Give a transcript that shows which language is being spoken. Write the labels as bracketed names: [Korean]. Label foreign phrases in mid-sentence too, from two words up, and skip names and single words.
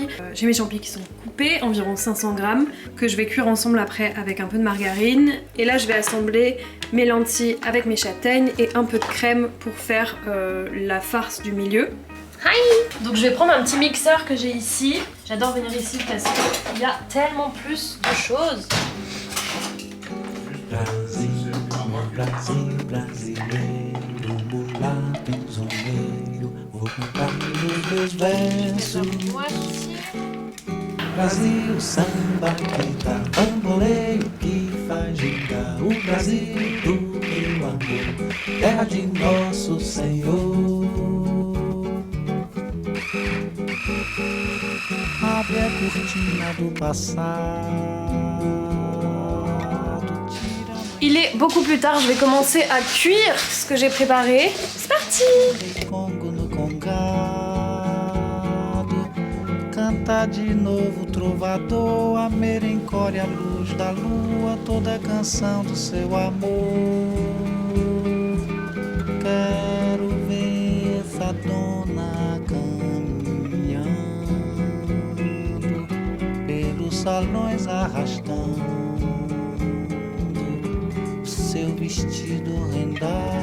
[French] J'ai mes champignons qui sont coupés, environ 500 grammes, que je vais cuire ensemble après avec un peu de margarine. Et là, je vais assembler mes lentilles avec mes châtaignes et un peu de crème pour faire la farce du milieu. Hi! Donc je vais prendre un petit mixeur que j'ai ici. J'adore venir ici parce qu'il y a tellement plus de choses. [Portuguese] Brasil, samba que tá, bamboleio que faz girar. O Brasil do meu amor, terra de nosso Senhor. Abre a cortina do passado. [French] Il est beaucoup plus tard, je vais commencer à cuire ce que j'ai préparé. C'est parti! [Portuguese] Congo no congado, Canta de novo, trovador, a merencória, a luz da lua, toda a canção do seu amor. Quero ver essa dona caminhando pelos salões, arrastando o seu vestido rendado.